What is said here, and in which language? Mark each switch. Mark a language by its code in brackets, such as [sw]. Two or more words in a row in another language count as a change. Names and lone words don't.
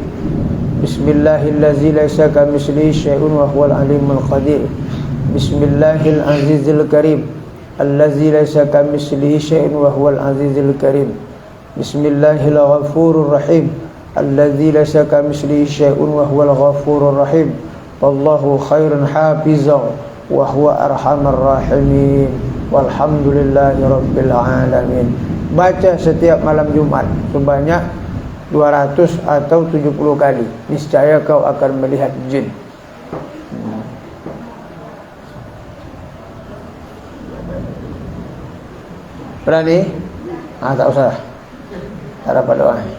[ar] بسم الله الذي ليس كمثله شيء وهو العليم القدير. بسم الله العزيز الكريم الذي ليس كمثله شيء وهو العزيز الكريم. بسم الله الغفور الرحيم الذي ليس كمثله شيء وهو الغفور الرحيم. والله خير حافظا وهو أرحم الراحمين. والحمد لله رب العالمين. [id] Baca setiap malam Jumat sebanyak 200 atau 70 kali. Niscaya kau akan melihat jin. Berani? Tak usah. Tak dapat doa.